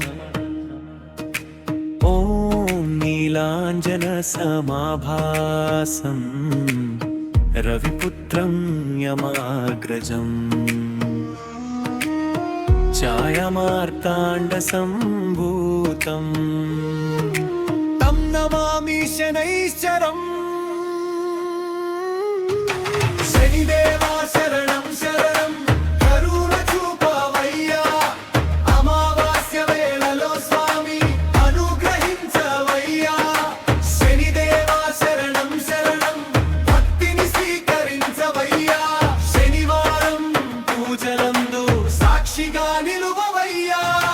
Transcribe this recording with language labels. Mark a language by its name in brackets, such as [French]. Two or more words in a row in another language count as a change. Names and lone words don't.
[Sanskrit] ॐ नीलाञ्जनसमाभासं रविपुत्रं यमाग्रजम् छायामार्ताण्डसम्भूतं तं नमामि शनैश्चरम्। [Telugu] శనిదేవా శరణం శరణం करुण చూపవయ్యా, అమావాస్య వేళలో స్వామి అనుగ్రహించవయ్యా। శనిదేవా శరణం శరణం భక్తిని స్వీకరించవయ్యా, శనివారం పూజలందు సాక్షిగా నిలువవయ్యా।